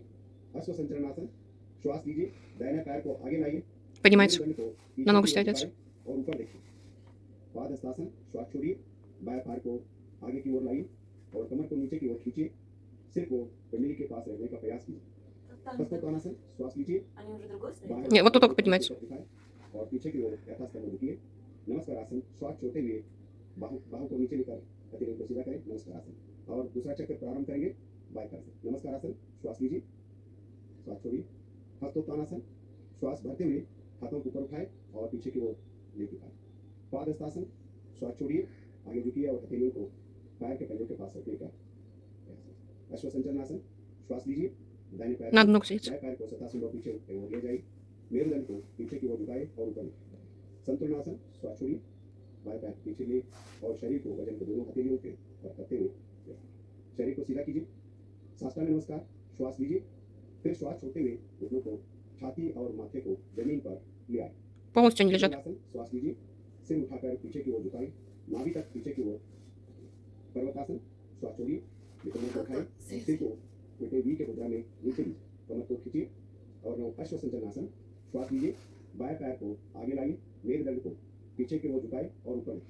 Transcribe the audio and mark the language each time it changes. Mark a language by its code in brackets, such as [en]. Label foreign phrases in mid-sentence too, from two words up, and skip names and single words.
[hi] अश्व संचलन आसन, श्वास लीजिए, दाहिने पैर को आगे लाइए, [ru] Поднимается. [hi] मेरुदंड को पीछे [ru] На ногу [hi] की ओर [ru] ставится. [hi] झुकाए और ऊपर देखिए। पादहस्तासन, श्वास छोड़िए, बाएं पैर को आगे की ओर लाइए और कमर को नीचे की ओर खींचिए, सिर को पिंडली के पास रखने का प्रयास कीजिए। हस्तोत्तानासन, श्वास लीजिए, बाएं [ru] Нет, вот тут [hi] पैर [ru] только [hi] को [ru] поднимается. [hi] ऊपर उठाएं और पीछे की ओर यथास्तंभ झुकिए। नमस्कार आसन, श्वास छोड़ते हुए बाहु को नीचे लेकर हथेलियों को सीधा करें। नमस्कार आसन और दूसरा चक्र प्रारंभ करेंगे बाएं पैर से। नमस्कार आसन, श्वास लीजिए, श्वास छोड़िए। हस्तोत्तानासन, श्वास भरते हुए हाथों को ऊपर उठाएं और पीछे की ओर लेके आए। पादहस्तासन, श्वास छोड़िए, आगे झुकिए और हथेलियों को पैर के पंजों के पास रखने का प्रयास। अश्व संचलन आसन, श्वास लीजिए, दाहिने पैर [ru] Надо ногу садиться. [hi] दाएं पैर को सतासीन पीछे की ओर ले जाइए, मेरुदंड को पीछे की ओर झुकाए और ऊपर लेके। संतुलन आसन, श्वास छोड़िए, बाएं पैर पीछे ले और शरीर को वजन को दोनों हथेलियों के पर करते हुए शरीर को सीधा कीजिए। साष्टांग नमस्कार, श्वास लीजिए, फिर श्वास छोड़ते हुए घुटनों को, छाती और माथे को जमीन पर ले आए। [ru] Полностью они лежат. [hi] आसन, श्वास लीजिए, सिर उठाकर पीछे की ओर झुकाएं, नाभि तक पीछे की ओर। पर्वतासन, श्वास छोड़िए, नितंबों को उठाएं, सिर को उल्टे वी के मुद्रा में नीचे लीजिए, कमर को खींचिए और अश्व संचलन आसन, श्वास लीजिए, बाएं पैर को आगे लाइए, मेरुदंड को पीछे की ओर झुकाएं और ऊपर रखें।